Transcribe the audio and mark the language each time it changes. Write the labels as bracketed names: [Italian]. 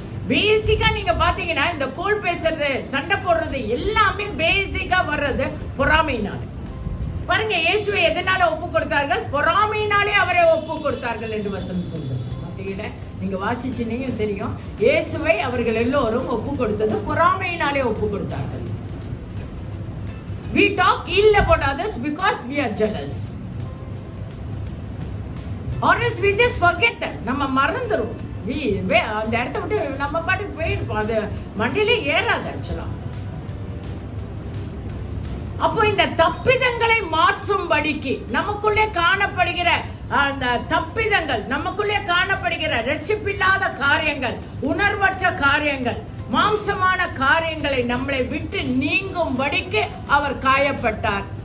[Tamil] பேசிக்கா நீங்க பாத்தீங்கன்னா இந்த கோல் பேசுறது, சண்டை போடுறது எல்லாமே பேசிக்கா வர்றது பொறாமையினால. பாருங்க, இயேசுவை எதனால ஒப்பு கொடுத்தார்கள்? பொறாமையினாலே அவரை ஒப்பு கொடுத்தார்கள் என்று வசனம் சொல்றது. நீங்க வாசிச்சீங்க தெரியும். இயேசுவை அவர்கள் எல்லோரும் ஒப்பு கொடுத்தது பொறாமையினாலே ஒப்பு கொடுத்தார்கள். [English] We talk ill about others because we are jealous. Or else we just forget that. [Tamil] நம்ம மறந்துரும். அந்த இடத்த விட்டு நம்ம பாட்டுக்கு போயிருப்போம். அது மண்டியிலே ஏறாது ஆக்சுவலா. அப்போ இந்த தப்பிதங்களை மாற்றும்படிக்கு நமக்குள்ளே காணப்படுகிற அந்த தப்பிதங்கள், நமக்குள்ளே காணப்படுகிற ரட்சிப்பில்லாத காரியங்கள், உணர்வற்ற காரியங்கள், மாம்சமான காரியங்களை நம்மளை விட்டு நீங்கும்படிக்கு அவர் காயப்பட்டார்.